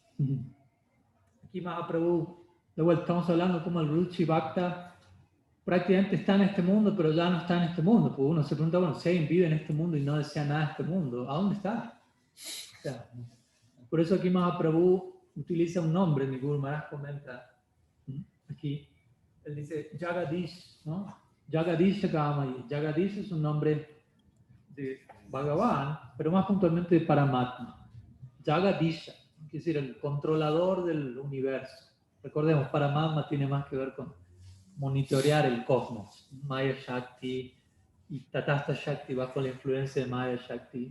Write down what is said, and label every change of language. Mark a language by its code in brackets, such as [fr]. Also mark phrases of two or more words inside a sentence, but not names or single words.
[es] Aquí Mahaprabhu, de vuelta estamos hablando como el [sa] Ruchi Bhakta [es] prácticamente está en este mundo, pero ya no está en este mundo. Porque uno se pregunta, bueno, si alguien vive en este mundo y no desea nada de este mundo, ¿a dónde está? O sea, por eso aquí Mahaprabhu utiliza un nombre, mi Guru Maharaj comenta aquí, él dice Jagadish, ¿no? [sa] Jagadish Gamayi. [es] Jagadish es un nombre de Bhagavan, pero más puntualmente de Paramatma. Jagadisha, quiere decir el controlador del universo. Recordemos, Paramatma tiene más que ver con monitorear el cosmos. [sa] Maya Shakti [es] y [sa] Tatastha Shakti [es] bajo la influencia de [sa] Maya Shakti.